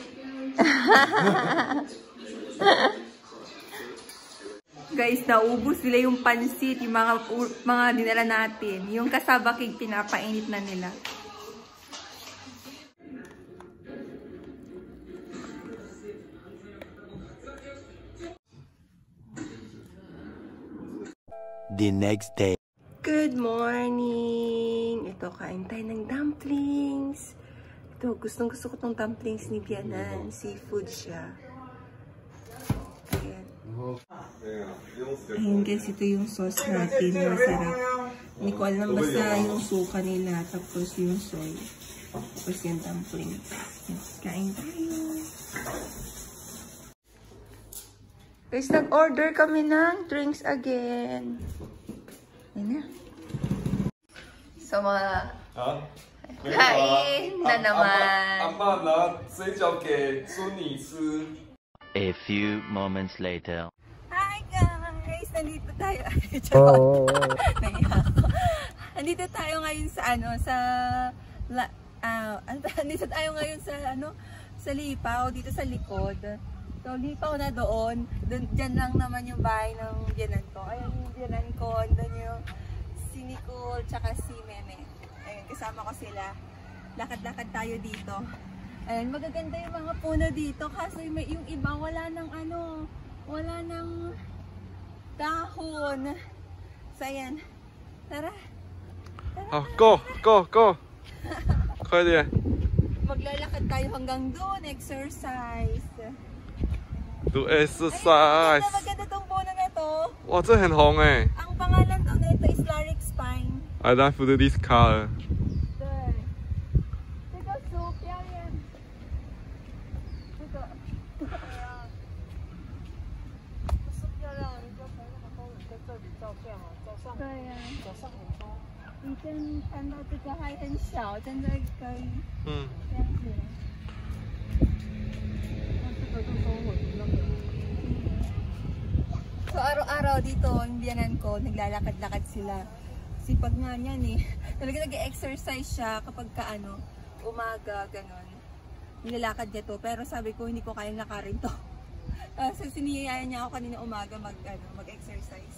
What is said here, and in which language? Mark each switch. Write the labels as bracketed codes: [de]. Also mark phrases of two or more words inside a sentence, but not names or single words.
[tl] Guys, naubos nila yung pansit, yung mga dinala natin. Yung cassava cake, pinapainit na nila. [en] The next day. Good morning! [tl] Ito, kain tayo ng dumplings. Ito, gustong-gusto ko tong dumplings ni Biyenan. Seafood siya. Ayun guys, ito yung sauce natin. Masarap. Hindi ko alam basta yung suka nila. Tapos yung soy. Tapos yung dumplings. Kain tayo. Guys, nag-order kami ng [en] drinks again. [tl] Ayun na. So, mga kain na naman. [en] A few moments later. [tl] Hi guys! Nandito tayo. Nandito tayo ngayon sa nandito tayo ngayon sa sa Lipaw, dito sa likod. So, Lipaw na doon. Diyan lang naman yung bahay ng biyenan ko. Ayun yung biyenan ko. Doon yung si Nicole, tsaka si Meme. Ayun, kasama ko sila. Lakad-lakad tayo dito. Ayun, magaganda yung mga puno dito. Kaso yung iba, wala nang dahon. So, ayan. Tara. [zh] Go! 快点！ [tl] Maglalakad tayo hanggang doon. [en] Exercise. Do exercise. [tl] Maganda tong puno na to. [zh] 哇，这很红哎！ [tl] Ang pangalan daw nito is Larix Pine. [en] I love this color. [zh] 对，这个树漂亮。这个，是漂亮，你就从那个公园在这里照相啊，早上。对呀、早上很多。以前看到这个还很小，现在可以。这样子。 [tl] So, araw-araw dito, yung biyanan ko, naglalakad-lakad sila. Sipag nga niyan eh. Talaga nag-exercise siya kapag umaga, ganon. Nilalakad niya to. Pero sabi ko, hindi ko kayang lakarin to. So, siniyayaan niya ako kanina umaga mag-exercise.